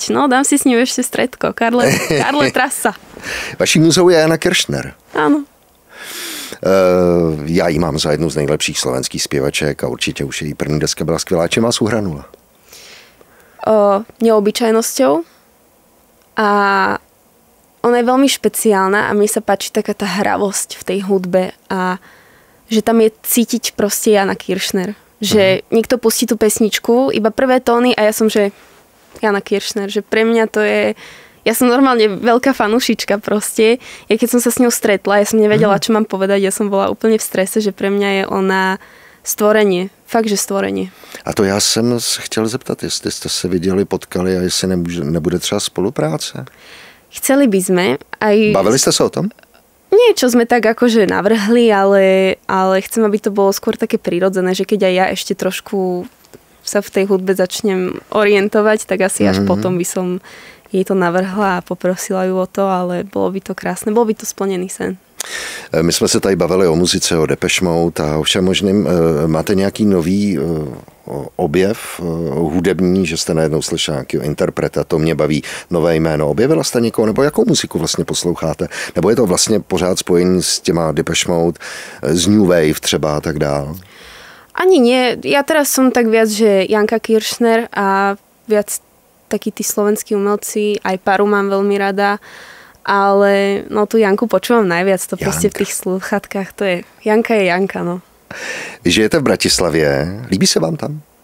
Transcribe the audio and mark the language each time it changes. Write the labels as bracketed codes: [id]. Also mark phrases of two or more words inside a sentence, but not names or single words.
[sk] No, dám si s ním ešte stredko. Karle Trasa. [cs] Vaší muzou je Jana Kiršner. [sk] Áno. [cs] Já ji mám za jednu z nejlepších slovenských zpěvaček a určitě už její první deska byla skvělá. Čím vás uhranula? [sk] Neobyčajnosťou. A ona je veľmi špeciálna a mne sa páči taká tá hravosť v tej hudbe a že tam je cítiť proste Jana Kiršner. Že niekto pustí tú pesničku, iba prvé tóny a ja som, že Jana Kiršner, že pre mňa to je... Ja som normálne veľká fanúšička proste. Ja keď som sa s ňou stretla, ja som nevedela, čo mám povedať, ja som bola úplne v strese, že pre mňa je ona stvorenie. Fakt, že stvorenie. [cs] A to já jsem chtěl zeptat, jestli jste se viděli, potkali a jestli nebude třeba spolupráce? [sk] Chceli by sme. Aj... Bavili ste sa o tom? Niečo sme tak akože navrhli, ale chcem, aby to bolo skôr také prirodzené, že keď aj ja ešte trošku sa v tej hudbe začnem orientovať, tak asi až potom by som jej to navrhla a poprosila ju o to, ale bolo by to krásne, bol by to splnený sen. [cs] My jsme se tady bavili o muzice, o Depeche Mode a o všem možným. Máte nějaký nový objev hudební, že jste najednou slyšeli nějakého interpreta, to mě baví, nové jméno. Objevila jste někoho, nebo jakou muziku vlastně posloucháte? Nebo je to vlastně pořád spojení s těma Depeche Mode, z [en] New Wave [cs] třeba a tak dál? [sk] Ani nie. Ja teraz som tak viac, že Janka Kiršner a viac takí tí slovenskí umelci, aj Paru mám veľmi rada. Ale no tu Janku počúvam najviac, to proste v tých sluchatkách, to je, Janka je Janka, no. [cs] Vy žijete v Bratislavě, líbí se vám tam?